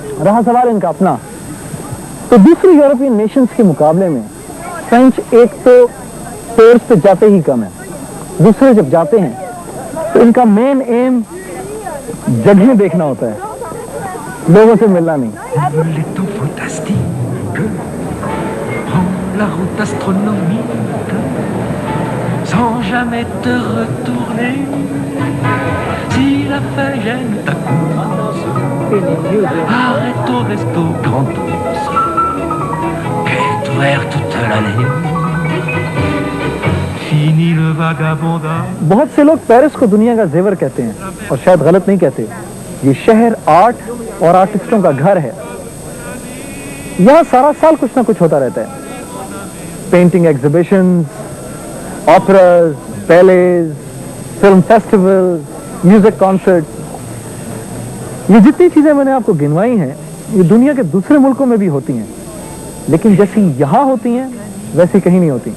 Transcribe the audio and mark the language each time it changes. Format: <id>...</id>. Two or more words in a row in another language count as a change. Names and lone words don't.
<ur>رہا سوال ان کا اپنا، تو دوسری</ur> <en>European nations</en> <ur>کے مقابلے میں فرنچ ایک تو ٹورز پہ جاتے ہی کم ہے، دوسرے جب جاتے ہیں تو ان کا</ur> <en>main aim</en> <ur>جگہ دیکھنا ہوتا ہے، لوگوں سے ملنا نہیں.</ur> <fr>Les temps fantastiques, prends la route astronomique, sans jamais te retourner. Si la faim gêne ta course, arrête au resto Grand Ours, quête ouverte toute l'année. Fini le vagabondage.</fr> <ur>بہت سے لوگ پیرس کو دنیا کا زیور کہتے ہیں، اور شاید غلط نہیں کہتے. یہ شہر آرٹ اور آرٹسٹوں کا گھر ہے. یہاں سارا سال کچھ نہ کچھ ہوتا رہتا ہے.</ur> <en>painting exhibitions, operas, ballets, film festival, music concert,</en> <ur>یہ جتنی چیزیں میں نے آپ کو گنوائی ہیں، یہ دنیا کے دوسرے ملکوں میں بھی ہوتی ہیں، لیکن جیسی یہاں ہوتی ہیں ویسی کہیں نہیں ہوتی.</ur>